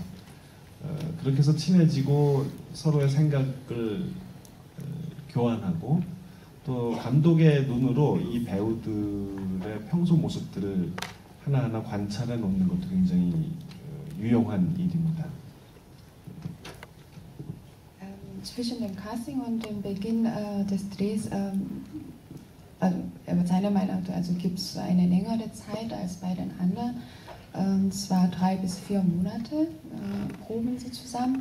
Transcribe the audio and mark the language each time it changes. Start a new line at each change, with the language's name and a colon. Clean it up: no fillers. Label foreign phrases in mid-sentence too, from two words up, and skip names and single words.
Korean: 그렇게 해서 친해지고 서로의 생각을 교환하고 또 감독의 눈으로 이 배우들의 평소 모습들을 하나하나 관찰해 놓는 것도 굉장히 유용한 일입니다.
German: Zwischen dem Casting und dem Beginn des Drehs also seiner Meinung nach also gibt es eine längere Zeit als bei den anderen. Und zwar 3 bis 4 Monate proben sie zusammen.